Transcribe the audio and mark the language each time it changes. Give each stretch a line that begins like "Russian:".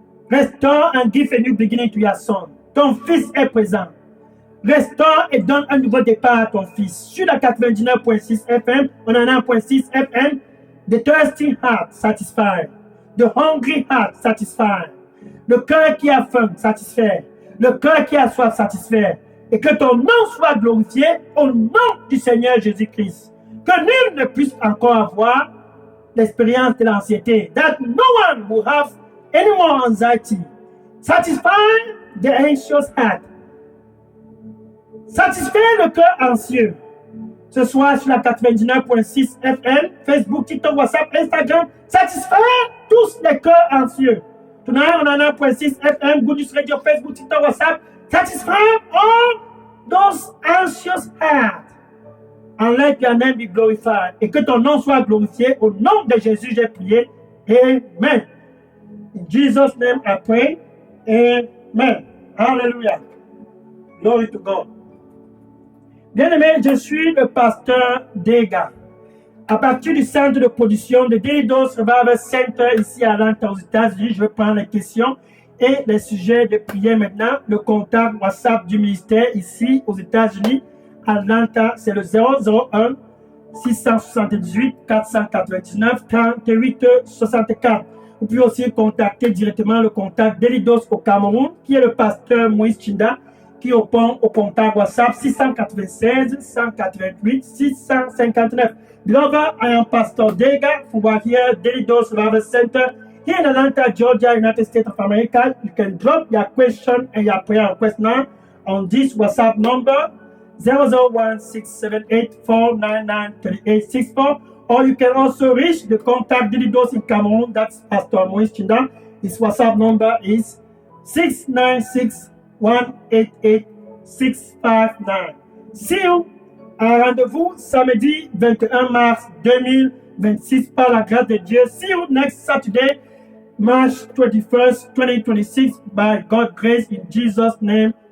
English: Restore and give a new beginning to your son.
French: Ton fils est présent. Restaure et donne un nouveau départ à ton fils. Sur la 99.6 FM, on en a 1.6 FM.
English: The thirsty heart satisfied. The hungry heart satisfied.
French: Le cœur qui a faim satisfait. Le cœur qui a soif satisfait. Et que ton nom soit glorifié au nom du Seigneur Jésus-Christ. Que nul ne puisse encore avoir l'expérience de l'anxiété.
English: That no one will have any more anxiety. Satisfy the anxious heart.
French: Satisfait le cœur anxieux. Ce soir sur la 99.6 FM, Facebook, TikTok, WhatsApp, Instagram. Satisfait tous les cœurs anxieux.
English: Tonight on 1.6 FM, Good News Radio, Facebook, TikTok, WhatsApp. Satisfy all those anxious hearts. And let your name be glorified.
French: Et que ton nom soit glorifié. Au nom de Jésus, j'ai prié. Amen.
English: Jesus' name I pray. Amen. Hallelujah. Glory to God.
French: Bien-aimé, je suis le pasteur Dega. À partir du centre de production de Daily Dose Revival Center ici à Atlanta aux États-Unis, je vais prendre les questions et les sujets de prière maintenant. Le contact WhatsApp du ministère ici aux États-Unis, Atlanta, c'est le 001 678 499 38 64. Vous pouvez aussi contacter directement le contact Daily Dose au Cameroun, qui est le pasteur Moïse Chinda, qui répond au contact WhatsApp 696 188 659.
English: Beloved, I am Pastor Dega from here, Daily Dose Revival Center, here in Atlanta, Georgia, United States of America. You can drop your question and your prayer request now on this WhatsApp number 001-678-499-3864, or you can also reach the contact Daily Dose in Cameroon. That's Pastor Moïse Chinda. His WhatsApp number is 696-188-659. See you.
French: Un rendez-vous samedi 21 mars 2026 par la grâce de Dieu.
English: See you next Saturday, March 21st, 2026 by God's grace in Jesus' name.